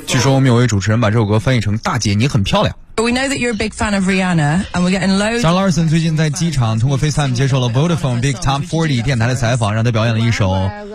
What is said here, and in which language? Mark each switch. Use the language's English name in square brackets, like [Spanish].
[Chinese] 我们有位主持人把这首歌翻译成"大姐，你很漂亮"。 [English] We know that you're a big fan of Rihanna, and we're getting loads. [Chinese] 莎拉尔森最近在机场通过 FaceTime 接受了 Vodafone Big Top 40电台的采访，让她表演了一首。